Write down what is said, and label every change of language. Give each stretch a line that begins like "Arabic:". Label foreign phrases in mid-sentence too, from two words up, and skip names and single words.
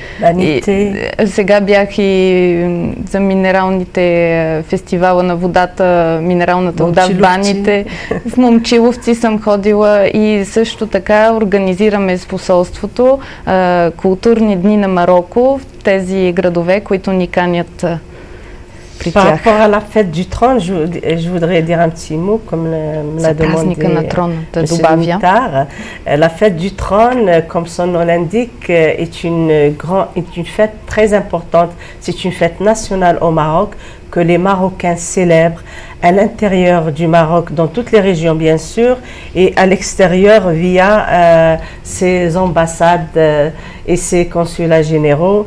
Bulgarian: Сега бях и за минералните фестивала на водата, минералната вода в баните. В Момчиловци съм ходила и също така организираме с посолството културни дни на Мароко в тези градове, които ни канят.
French: Par rapport à la fête du trône, je voudrais dire un petit mot, comme l'a demandé M. Mittar. La fête du trône, comme son nom l'indique, est une fête très importante. C'est une fête nationale au Maroc que les Marocains célèbrent à l'intérieur du Maroc, dans toutes les régions bien sûr, et à l'extérieur via ses ambassades et ses consulats généraux.